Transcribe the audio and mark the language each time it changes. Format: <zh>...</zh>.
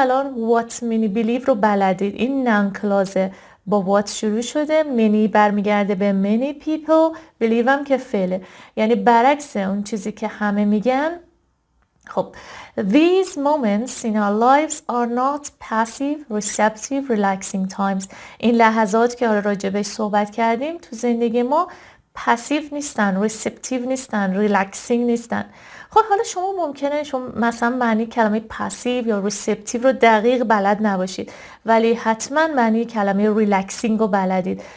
<fa>الان</fa> <en>what many believe</en> <fa>رو بلدید، این noun clause با what شروع شده، many برمیگرده به many people، believe هم که فعله، یعنی برعکس اون چیزی که همه میگن.</fa> <en>خب these moments in our lives are not passive, receptive, relaxing times.</en> <fa>این لحظات که راجبش صحبت کردیم تو زندگی ما پسیو نیستن، ریسپتیو نیستن، ریلکسینگ نیستن. خب حالا شما ممکنه شما مثلا معنی کلمه پسیو یا ریسپتیو رو دقیق بلد نباشید، ولی حتما معنی کلمه ریلکسینگ رو بلدید.</fa>